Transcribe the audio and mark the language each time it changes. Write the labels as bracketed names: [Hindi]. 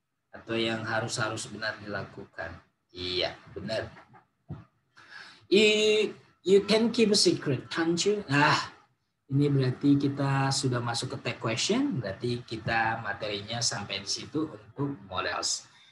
[Indonesian] Atau yang harus benar dilakukan. Iya, benar. [English] You can keep a secret, can't you? [Indonesian] Ini berarti kita sudah masuk ke tag question. Berarti kita materinya sampai di situ untuk models.